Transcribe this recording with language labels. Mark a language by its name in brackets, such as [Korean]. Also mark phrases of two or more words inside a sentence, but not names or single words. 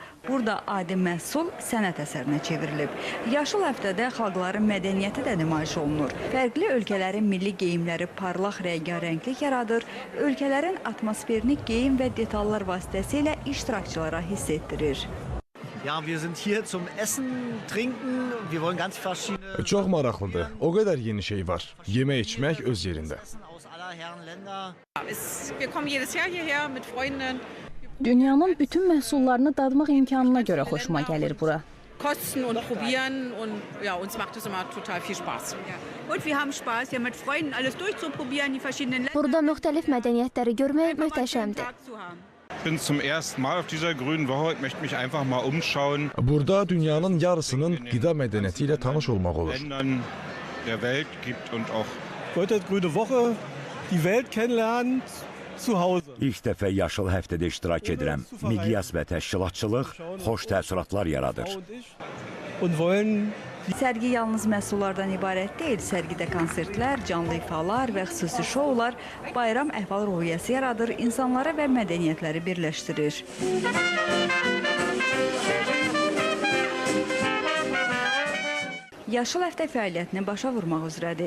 [Azerbaijani] Burada adi məhsul sənət əsərinə çevrilib. Yaşıl həftədə xalqların mədəniyyəti də nümayiş olunur. Fərqli ölkələrin milli geyimləri parlaq rəngarənglik yaradır. Ölkələrin atmosferini geyim və detallar vasitəsilə iştirakçılara hiss etdirir. [German] Ja, wir sind hier zum Essen, Trinken. Wir wollen ganz verschiedene... [Azerbaijani] Çox maraqlıdır. O qədər yeni şey var. Yemək içmək öz yerində. [German] Wir kommen jedes Jahr hierher mit Freunden. [Azerbaijani] Dünyanın bütün məhsullarını dadmaq imkanına görə xoşuma gəlir bura. [German] Kosten und probieren und ja, uns macht es immer total viel Spaß. Und wir haben Spaß, hier mit Freunden alles durchzuprobieren, die verschiedenen Länder. [Azerbaijani] Burada müxtəlif mədəniyyətləri görmək möhtəşəmdir. [German] Ich bin zum ersten Mal auf dieser grünen Woche. Ich möchte mich einfach mal umschauen. [Azerbaijani] Burada dünyanın yarısının qida mədəniyyəti ilə tanış olmaq olur. [German] Ländern der Welt gibt und auch Heute grüne Woche, die Welt kennenlernen zu Hause. [Azerbaijani] İlk dəfə Yaşıl həftədə iştirak edirəm. Miqyas və təşkilatçılıq xoş təəssüratlar yaradır. [German] Und wollen [Azerbaijani] Sərgi yalnız məhsullardan ibarət deyil. Sərgidə konsertlər, canlı ifalar və xüsusi şoular bayram əhval-ruhiyyəsi yaradır, insanları və mədəniyyətləri birləşdirir. Yaşıl həftə fəaliyyətini başa vurmaq üzrədir.